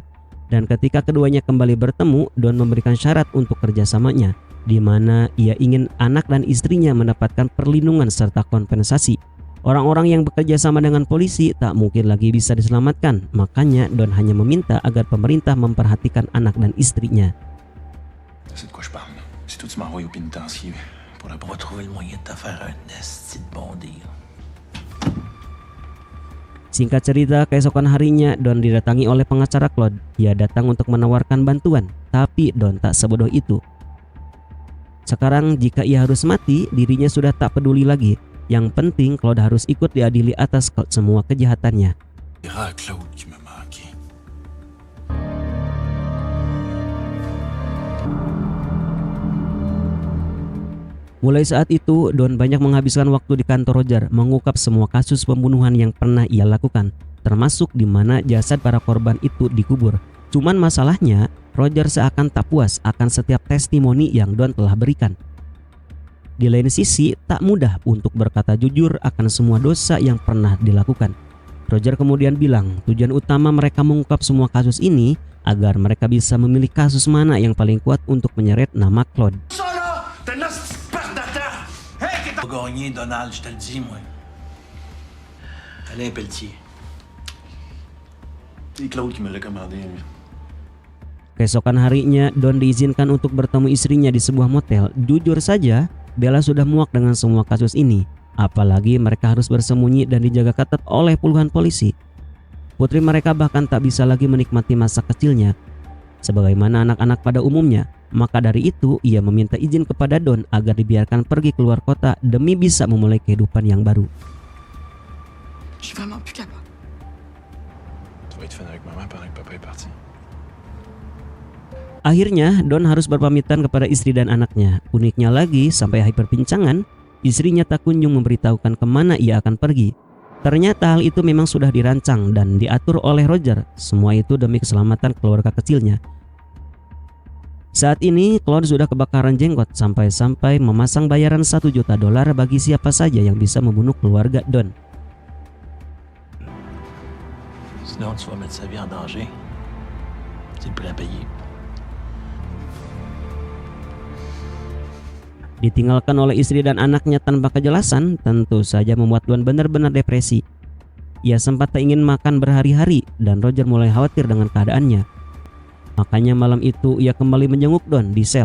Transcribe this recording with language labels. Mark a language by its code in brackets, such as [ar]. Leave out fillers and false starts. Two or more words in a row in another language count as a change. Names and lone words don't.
[id] Dan ketika keduanya kembali bertemu, Don memberikan syarat untuk kerjasamanya, di mana ia ingin anak dan istrinya mendapatkan perlindungan serta kompensasi. Orang-orang yang bekerja sama dengan polisi tak mungkin lagi bisa diselamatkan, makanya Don hanya meminta agar pemerintah memperhatikan anak dan istrinya. [fr] C'est de quoi je parle. Si tout se m'envoie au pénitencier pour la On va trouver le moyen de t'en faire un esti de bon deal. [id] Singkat cerita, keesokan harinya Don didatangi oleh pengacara Claude. Ia datang untuk menawarkan bantuan, tapi Don tak sebodoh itu. Sekarang jika ia harus mati, dirinya sudah tak peduli lagi. Yang penting Claude harus ikut diadili atas semua kejahatannya. [fr] à Claude qui me manquait. [id] Mulai saat itu, Don banyak menghabiskan waktu di kantor Roger mengungkap semua kasus pembunuhan yang pernah ia lakukan, termasuk di mana jasad para korban itu dikubur. Cuman masalahnya, Roger seakan tak puas akan setiap testimoni yang Don telah berikan. Di lain sisi, tak mudah untuk berkata jujur akan semua dosa yang pernah dilakukan. Roger kemudian bilang tujuan utama mereka mengungkap semua kasus ini agar mereka bisa memilih kasus mana yang paling kuat untuk menyeret nama Claude. [fr] Gagné, Donald, je te le dis, moi. Alain Pelletier. C'est Claude qui me l'a commandé. [id] Keesokan harinya, Don diizinkan untuk bertemu istrinya di sebuah motel. Jujur saja, Bella sudah muak dengan semua kasus ini. Apalagi mereka harus bersembunyi dan dijaga ketat oleh puluhan polisi. Putri mereka bahkan tak bisa lagi menikmati masa kecilnya sebagaimana anak-anak pada umumnya. Maka dari itu ia meminta izin kepada Don agar dibiarkan pergi keluar kota demi bisa memulai kehidupan yang baru. [fr] Je suis vraiment plus capable. Ça va être fun avec maman pendant que papa est parti. [id] Akhirnya Don harus berpamitan kepada istri dan anaknya. Uniknya lagi, sampai akhir perbincangan, istrinya tak kunjung memberitahukan kemana ia akan pergi. Ternyata hal itu memang sudah dirancang dan diatur oleh Roger. Semua itu demi keselamatan keluarga kecilnya. Saat ini Claude sudah kebakaran jenggot sampai-sampai memasang bayaran $1 juta bagi siapa saja yang bisa membunuh keluarga Don. [fr] Sinon, tu vas mettre sa vie en danger. C'est le prix à payer. [id] Ditinggalkan oleh istri dan anaknya tanpa kejelasan, tentu saja membuat Don benar-benar depresi. Ia sempat tak ingin makan berhari-hari dan Roger mulai khawatir dengan keadaannya. Makanya malam itu ia kembali menjenguk Don di sel.